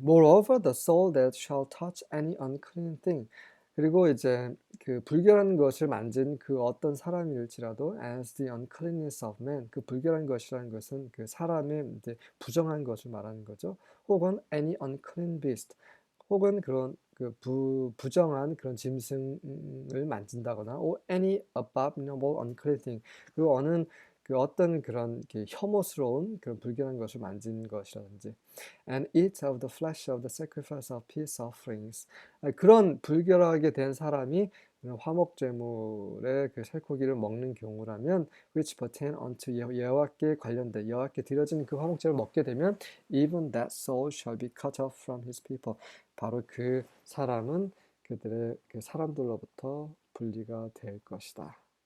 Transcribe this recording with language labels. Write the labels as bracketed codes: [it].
[en] Moreover, the soul that shall touch any unclean thing. [ko] 그리고 이제 그 불결한 것을 만진 그 어떤 사람일지라도 [en] as the uncleanness of man. [ko] 그 불결한 것이라는 것은 그 사람의 이제 부정한 것을 말하는 거죠. 혹은 [en] any unclean beast. [ko] 혹은 그런 그 부정한 그런 짐승을 만진다거나 [en] or any abominable unclean thing. [ko] 그리고 어떤 그런 혐오스러운 그런 불결한 것을 만진 것이라든지 [en] and eat of the flesh of the sacrifice of peace offerings. [ko] 그런 불결하게 된 사람이 화목제물의 그 살코기를 먹는 경우라면 [en] which pertain unto [ko] 여호와께 관련된 여호와께 드려진 그 화목제를 먹게 되면 [en] even that soul shall be cut off from his people. [ko] 바로 그 사람은 그들의 그 사람들로부터 분리가 될 것이다.